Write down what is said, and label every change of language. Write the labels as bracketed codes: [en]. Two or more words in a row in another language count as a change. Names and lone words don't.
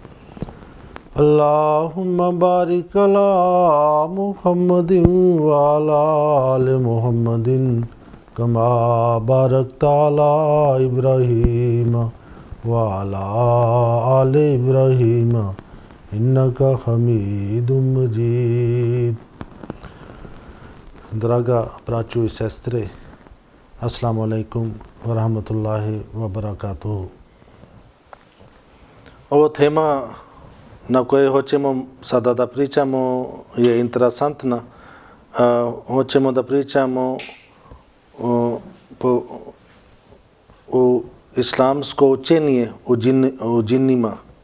[ar] اللهم بارك على محمد وعلى آل محمد كما باركت على إبراهيم وعلى آل إبراهيم إنك حميد مجيد. [bs] Draga braćo i sestre, [ar] السلام عليكم ورحمة الله وبركاته. [bs] Ovo tema na kojoj hoćemo sada da pričamo je interesantna. Hoćemo da pričamo u islamsko učenje u džinnima.